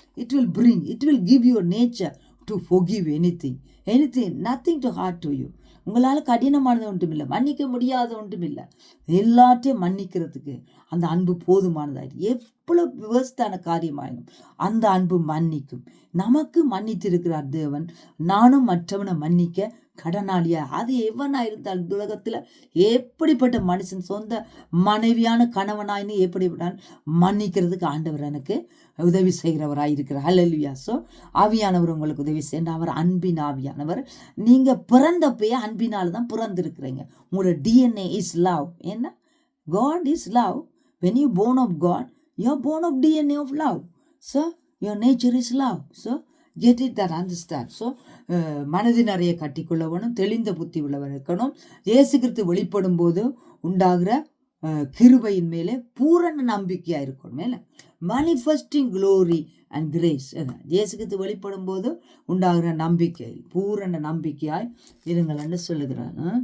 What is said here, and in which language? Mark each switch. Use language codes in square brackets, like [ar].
[en] It will give you a nature to forgive anything, nothing too hard to you. [ta] உங்களால் கடினமானது ஒன்றும் இல்லை, மன்னிக்க முடியாத ஒன்றும் இல்லை. எல்லாத்தையும் மன்னிக்கிறதுக்கு அந்த அன்பு போதுமானதாயிடும். எவ்வளோ விவஸ்தான காரியமாயிடும் அந்த அன்பு மன்னிக்கும். நமக்கு மன்னித்திருக்கிறார் தேவன். நானும் மற்றவனை மன்னிக்க கடனாளியா, அது எவனா இருந்தாலும் உலகத்துல எப்படிப்பட்ட மனுஷன் சொந்த மனைவியான கணவனாயின்னு எப்படிப்பட்டான் மன்னிக்கிறதுக்கு ஆண்டவர் எனக்கு உதவி செய்கிறவராய் இருக்கிறார். ஹல்லேலூயா. ஸோ ஆவியானவர் உங்களுக்கு உதவி செய்ய, அவர் அன்பின் ஆவியானவர். நீங்க பிறந்தப்பயே அன்பினால தான் பிறந்திருக்கிறீங்க. [en] உங்களோட DNA is love. என்ன? God is love. When you born of God, you are born of DNA of love. So your nature is love. So get it, that understand. [ta] So மனதின் நிறைய கட்டிக்கொள்ள வேணும், தெளிந்த புத்தி உள்ளவர் இருக்கணும். இயேசு கிறிஸ்து வெளிப்படும் போது உண்டாகிற கிருபையின் மேலே பூரண நம்பிக்கையா இருக்கணும். மேல [en] manifesting glory and grace. [ta] இயேசு கிறிஸ்து வெளிப்படும் போது உண்டாகிற நம்பிக்கை, பூரண நம்பிக்கையாய் இருங்கள் என்று சொல்லுகிறார்.